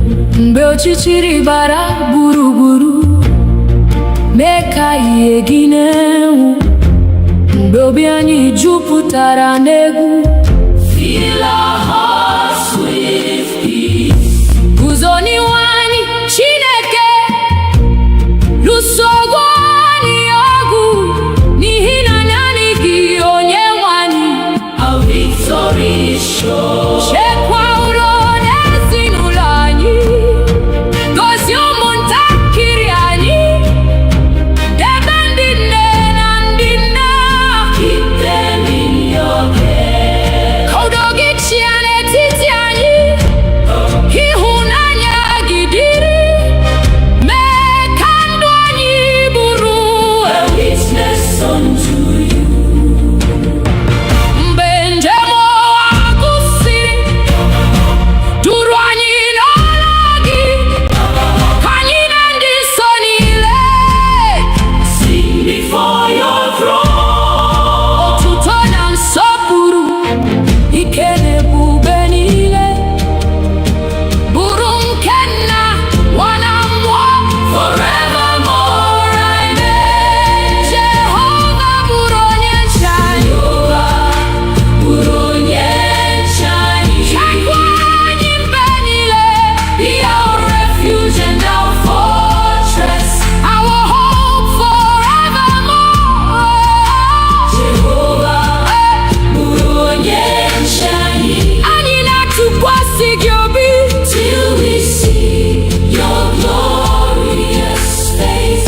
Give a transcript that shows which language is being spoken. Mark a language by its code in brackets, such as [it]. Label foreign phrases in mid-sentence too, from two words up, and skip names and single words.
[ig] mgbe ọchịchịrị bara gburugburu mee ka ihe gị na-enwu, mgbe obi anyị jupụtara n'egwu. [en] Fill our hearts with peace. [ig] Guzo n'ihu anyị Chineke, lụso ọgụ anyị ọgụ, n'ihi na naanị gị onye nwe anyị. [en] Our victory is sure. [ig] Chekwa ụlọ na ezinụlọ anyị, gozie ụmụntakịrị anyị, debe ndị nne na ndị nna. [en] Keep them in your care. [ig] Ka udo gị chịa n'etiti anyị, ịhụnanya gị dịrị, mee ka ndụ anyị bụrụ [en] A witness unto you. [ig] mgbe njem ụwa gwụsịrị, duru anyị n'ọla gị, ka anyị na ndị nsọ niile [en] Sing before your throne. [ig] otuto na nsọpụrụ, ike na ebube niile bụrụ nke Nna, Nwa na Mmụọ [en] Forevermore, amen. [ig] Jehova bụrụ onye nche anyị. Bụrụ onye nche anyị. Chekwa anyị mgbe niile, [en] Be our refuge and our fortress. our hope forevermore. Jehovah, [ig] bụrụ onye nche anyị. Anyị na-atụkwasị gị obi [en] Till we see your glorious face.